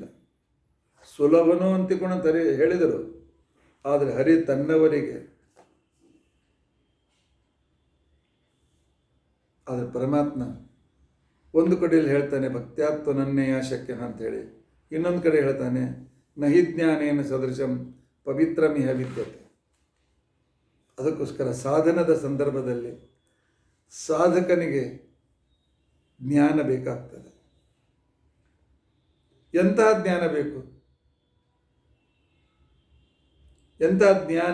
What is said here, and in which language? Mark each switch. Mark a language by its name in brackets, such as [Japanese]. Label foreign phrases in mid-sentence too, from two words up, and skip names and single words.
[Kannada] ಸುಲಭನೋ ಅಂತಿಕೊಂಡು ಹೇಳಿದರು, ಆದರೆ ಹರಿ ತನ್ನವರಿಗೆ. ಆದರೆ ಪರಮಾತ್ಮ ಒಂದು ಕಡೆಯಲ್ಲಿ ಹೇಳ್ತಾನೆ [Sanskrit] ಭಕ್ತ್ಯಾತ್ವನನ್ನೆಯ ಶಕ್ಯ [Kannada] ಅಂತೇಳಿ, ಇನ್ನೊಂದು ಕಡೆ ಹೇಳ್ತಾನೆ [Sanskrit] ನಹಿ ಜ್ಞಾನೇನ ಸದೃಶಂ ಪವಿತ್ರಮಿಹ ವಿದ್ಯತೆ. [Kannada] ಅದಕ್ಕೋಸ್ಕರ ಸಾಧನದ ಸಂದರ್ಭದಲ್ಲಿ ಸಾಧಕನಿಗೆ ಜ್ಞಾನ ಬೇಕಾಗ್ತದೆ. ಎಂತಹ ಜ್ಞಾನ ಬೇಕು? ಎಂತಹ ಜ್ಞಾನ?